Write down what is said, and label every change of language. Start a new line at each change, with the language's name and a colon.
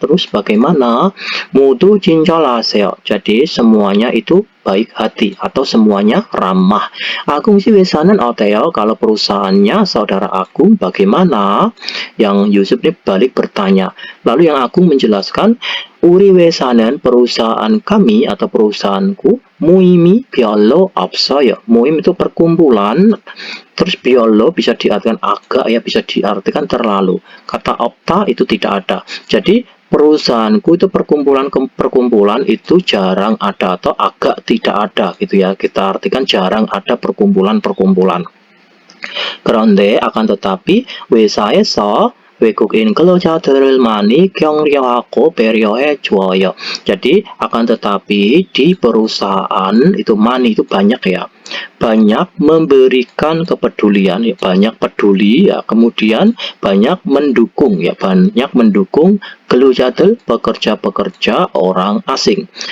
Indonesian: Terus bagaimana?
Korean: 모두 친절하세요.
Indonesian: Jadi semuanya itu baik hati atau semuanya ramah. Agung si
Korean: 회사는 어때요?
Indonesian: Kalau perusahaannya saudara Agung bagaimana? Yang Yusuf ini balik bertanya. Lalu yang Agung menjelaskan,
Korean: 우리 회사는
Indonesian: perusahaan kami atau perusahaanku
Korean: 모임이 별로 없어요.
Indonesian: 모임 itu perkumpulan, terus 별로 bisa diartikan agak ya, bisa diartikan terlalu. Kata opta itu tidak ada. Jadi perusahaanku itu perkumpulan itu jarang ada atau agak tidak ada gitu ya. Kita artikan jarang ada perkumpulan-perkumpulan.
Korean: 그런데
Indonesian: akan tetapi
Korean: 회사에서 외국인 근로자들을 많이 격려하고 배려해 줘요.
Indonesian: Jadi akan tetapi di perusahaan itu money itu banyak ya. Banyak memberikan kepedulian ya, banyak peduli ya, kemudian banyak mendukung ya, banyak mendukung 근로자들 pekerja-pekerja orang asing.